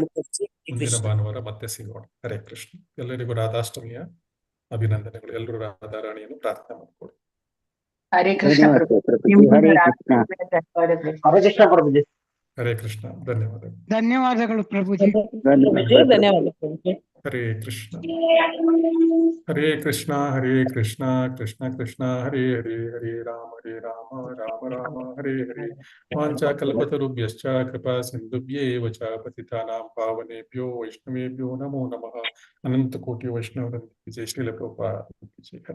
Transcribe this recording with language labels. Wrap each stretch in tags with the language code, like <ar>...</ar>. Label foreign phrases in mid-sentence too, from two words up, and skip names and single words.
<kn>ಮುಂದಿನ ಭಾನುವಾರ ಮತ್ತೆ ಸಿಗೋಣ. ಹರೇ ಕೃಷ್ಣ. ಎಲ್ಲರಿಗೂ ರಾಧಾಷ್ಟಮಿಯ ಅಭಿನಂದನೆಗಳು. ಎಲ್ಲರೂ ರಾಧಾರಾಣಿಯನ್ನು ಪ್ರಾರ್ಥನೆ ಮಾಡಿಕೊಡಿ. ಹರೇ ಕೃಷ್ಣ ಪ್ರಭುಜಿ. ಹರೇ ಕೃಷ್ಣ. ಧನ್ಯವಾದಗಳು. ಧನ್ಯವಾದಗಳು ಪ್ರಭುಜಿ. ಧನ್ಯವಾದ ಪ್ರಭುಜಿ.</kn> <sa>ಹರೇ ಕೃಷ್ಣ ಹರೇ ಕೃಷ್ಣ ಹರೇ ಕೃಷ್ಣ ಕೃಷ್ಣ ಕೃಷ್ಣ ಹರೇ ಹರೇ ಹರೇ ರಾಮ ರಾಮ ರಾಮ ಹರೇ ಹರೇ ವಾಂಛಾಕಲ್ಪತರುಭ್ಯಶ್ಚ ಕೃಪಾ ಸಿಂಧುಭ್ಯೇವ ಚ ಪತಿತಾನಾಂ ಪಾವನೇಭ್ಯೋ ವೈಷ್ಣವೇಭ್ಯೋ ನಮೋ ನಮಃ.</sa> <kn>ಅನಂತ ಕೋಟಿ ವೈಷ್ಣವರೊಂದಿಗೆ ಜೈ ಶ್ರೀಲ ಪ್ರಭುಪಾದ. ಹರೇ</kn>